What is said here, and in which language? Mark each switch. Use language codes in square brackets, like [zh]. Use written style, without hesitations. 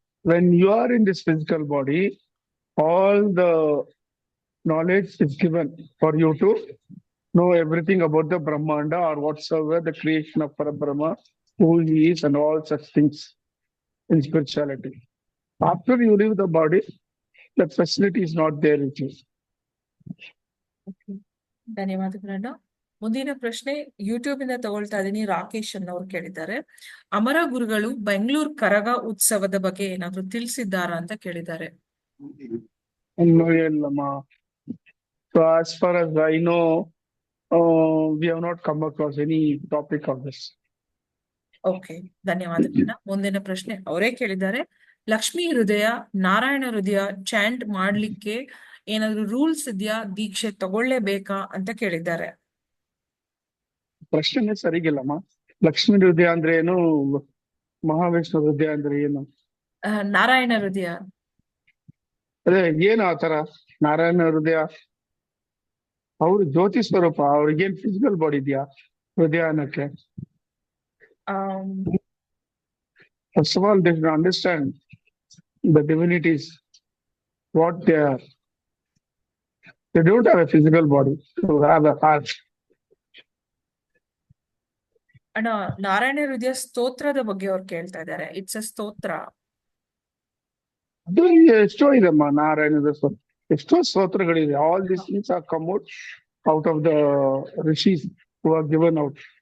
[en] When you are in this physical body, all the knowledge is given for you to know everything about the Brahmanda or whatsoever the creation of Parabrahma, who he is, and all such things in spirituality. After you leave the body, that facility is not there with you. [kn] ಧನ್ಯವಾದಗಳನ್ನ. ಮುಂದಿನ ಪ್ರಶ್ನೆ YouTube ಇಂದ ತಗೊಳ್ತಾ ಇದೀನಿ. ರಾಕೇಶ್ ಅನ್ನೋರು ಕೇಳಿದ್ದಾರೆ, ಅಮರ ಗುರುಗಳು ಬೆಂಗಳೂರು ಕರಗ ಉತ್ಸವದ ಬಗ್ಗೆ ಏನಾದ್ರು ತಿಳಿಸಿದ್ದಾರಾ ಅಂತ ಕೇಳಿದ್ದಾರೆ. [en] No, Yellama. So as far as I know, we have not come across any topic of this. [kn] Okay, ಧನ್ಯವಾದಗಳನ್ನ. ಮುಂದಿನ ಪ್ರಶ್ನೆ ಅವರೇ ಕೇಳಿದ್ದಾರೆ, ಲಕ್ಷ್ಮೀ ಹೃದಯ, ನಾರಾಯಣ ಹೃದಯ ಚಾಂಟ್ ಮಾಡ್ಲಿಕ್ಕೆ ಏನಾದ್ರು ರೂಲ್ಸ್ ಇದೆಯಾ, ದೀಕ್ಷೆ ತಗೊಳ್ಳೇಬೇಕಾ ಅಂತ ಕೇಳಿದ್ದಾರೆ. ಪ್ರಶ್ನೆ ಸರಿಗಿಲ್ಲಮ್ಮ. ಲಕ್ಷ್ಮೀ ಹೃದಯ ಅಂದ್ರೆ ಏನು, ಮಹಾವಿಷ್ಣು ಹೃದಯ ಅಂದ್ರೆ ಏನು? ನಾರಾಯಣ ಹೃದಯ ಅದೇ ಏನು ಆತರ ನಾರಾಯಣ ಹೃದಯ? ಅವ್ರು ಜ್ಯೋತಿ ಸ್ವರೂಪ, ಅವ್ರಿಗೇನ್ ಫಿಸಿಕಲ್ ಬಾಡಿ ಇದೆಯಾ ಹೃದಯ ಅನ್ನಕ್ಕೆ? [en] First of all, they should understand the divinities, what they are. They don't have a physical body to have a heart. [kn] ಅಣ್ಣ, ನಾರಾಯಣ ಹೃದಯ ಸ್ತೋತ್ರದ ಬಗ್ಗೆ ಅವ್ರು ಕೇಳ್ತಾ ಇದ್ದಾರೆ. [en] It's a ಸ್ತೋತ್ರ. [kn] ಅದು ಎಷ್ಟೋ ಇದೆಮ್ಮ, ನಾರಾಯಣದ ಎಷ್ಟೋ ಸ್ತೋತ್ರಗಳಿದೆ. [en] All this things are come out of the rishis who are given out.